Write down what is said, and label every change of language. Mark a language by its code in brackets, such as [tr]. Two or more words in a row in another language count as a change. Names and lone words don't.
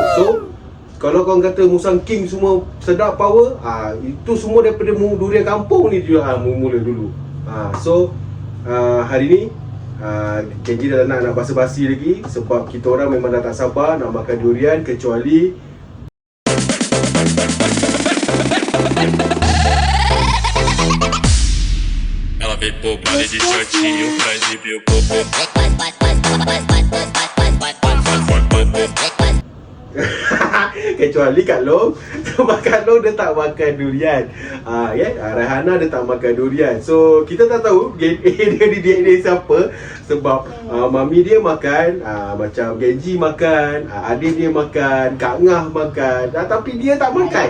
[ms] So kalau korang kata Musang King semua sedap power, itu semua daripada durian kampung ni juga mula-mula dulu. So hari ni Kenji dah nak basa-basi lagi sebab kita orang memang dah tak sabar nak makan durian, kecuali [pt] ela veio pro baile de shortinho pra exibir o popô. [ms] Kecuali Kak Long. Sebab Kak Long dia tak makan durian. Rahana dia tak makan durian. So kita tak tahu dia didik siapa. Sebab mami dia makan, macam Genji makan, adik dia makan, Kak Ngah makan, tapi dia tak makan.